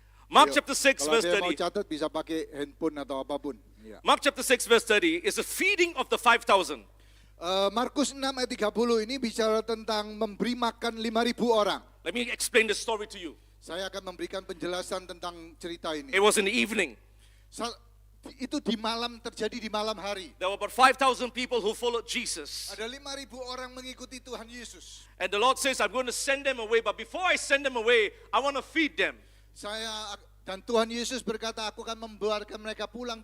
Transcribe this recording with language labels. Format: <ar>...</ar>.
<en>Mark</en> <id>Ayo,</id> <en>chapter 6,</en> <id>kalau</id> <en>verse</en> <id>dia mau</id> <en>30.</en> <id>catat bisa pakai handphone atau apapun. Ya.</id> <en>Mark chapter 6, verse 30 is a feeding of the 5,000.</en> <id>Markus 6 ayat 30 ini bicara tentang memberi makan 5.000 orang.</id> <en>Let me explain the story to you.</en> <id>Saya akan memberikan penjelasan tentang cerita ini.</id> <en>It was in the evening.</en> <id>Itu terjadi di malam hari.</id> <en>There were about 5,000 people who followed Jesus.</en> <id>Ada 5.000 orang mengikuti Tuhan Yesus.</id> <en>And the Lord says, I'm going to send them away. But before I send them away, I want to feed them.</en> <id>Dan Tuhan Yesus berkata, aku akan membiarkan mereka pulang.</id>